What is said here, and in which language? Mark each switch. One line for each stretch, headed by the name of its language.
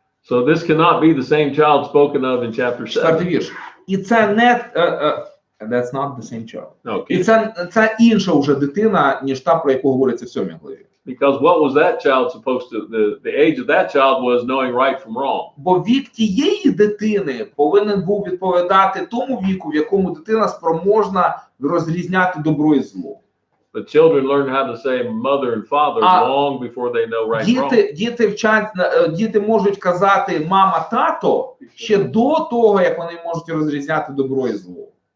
English: So this cannot be the same child spoken of in chapter 7.
Ukrainian: Четвертий вірш. І це не
English: And that's not the same child. No,
Ukrainian: І це інша вже дитина, ніж та, про яку говориться в 7 главі.
English: because what was that child supposed to, the age of that child was knowing right from wrong.
Ukrainian: Бо вік тієї дитини повинен був відповідати тому віку, в якому дитина спроможна розрізняти добро і зло.
English: But children learn how to say mother and father long before they know right from wrong.
Ukrainian: Діти можуть казати мама, тато ще до того, як вони можуть розрізняти добро і зло.